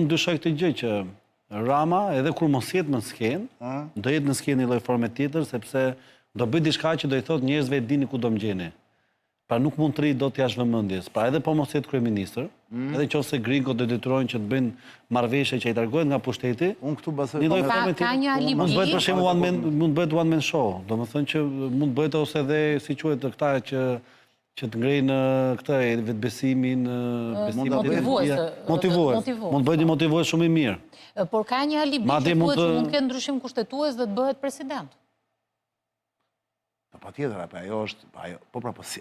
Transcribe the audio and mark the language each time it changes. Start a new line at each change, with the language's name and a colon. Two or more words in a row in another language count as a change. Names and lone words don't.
Albanian: Unë dyshoj këtë gjë që Rama, edhe kur mos jetë në skenë, do jetë në skenë një lloj forme tjetër, sepse do bëj diçka që do i thotë njerëzve dini ku do më gjeni. Pra nuk mund të rri dot jashtë vëmendjes. Pra edhe po mos jetë kryeministër, edhe nëse Gringo do detyrojnë që të bëjnë marrëveshje që i largohen nga pushteti. Unë këtu besoj. Një lloj forme tjetër. Mund bëhet për shembull mund bëhet
English: one man show.
Albanian: Domethënë që mund bëhet ose edhe si quhet këta që të ngrejnë këtë vetbesimin, motivues. Mund bëhet një motivues shumë i mirë. Por ka një alibi që thuhet që mund të ketë ndryshim kushtetues dhe të bëhet president. Patjetër, ajo është, po pra, po si.